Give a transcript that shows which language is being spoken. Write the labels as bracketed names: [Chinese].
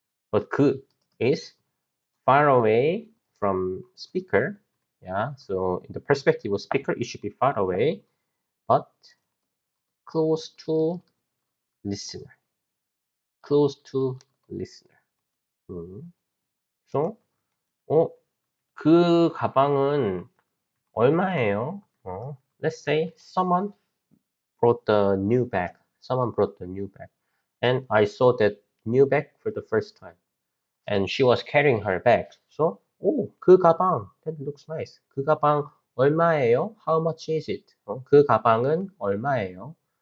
[English] But 그 is far away from speaker. Yeah, so in the perspective of speaker, it should be far away, but close to listener. Close to listener. [Korean] So, 그 가방은 얼마예요? [English] Let's say someone brought the new bag. Someone brought the new bag. And I saw that new bag for the first time. And she was carrying her bag. So, [Korean] 그 가방, [English] that looks nice. [Korean] 그 가방 얼마예요? [English] How much is it? [Korean] 그 가방은 얼마예요?